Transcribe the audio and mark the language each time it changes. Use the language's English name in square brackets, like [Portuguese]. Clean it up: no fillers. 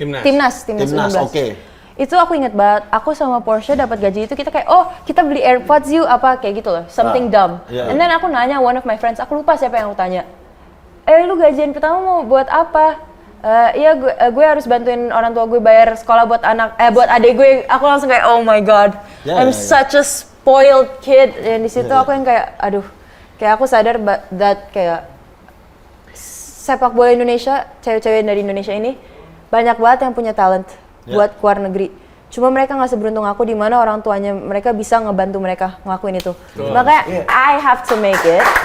[Indonesian] Timnas U16. Oke. Itu aku inget banget, aku sama Porsche dapat gaji itu kita kayak, oh kita beli AirPods yuk, apa kayak gitu loh, [English] something dumb. And then [Indonesian] aku nanya [English] one of my friends, [Indonesian] aku lupa siapa yang aku tanya, lu gajian pertama mau buat apa? Iya gue harus bantuin orang tua gue bayar sekolah buat buat adik gue. Aku langsung kayak, [English] oh my god, I'm such a spoiled kid. [Indonesian] Dan di situ aku yang kayak, aduh, kayak aku sadar that kayak sepak bola Indonesia, cewek-cewek dari Indonesia ini banyak banget yang punya talent buat keluar negeri. Cuma mereka nggak seberuntung aku di mana orang tuanya mereka bisa ngebantu mereka ngelakuin itu. [English] Makanya I have to make it.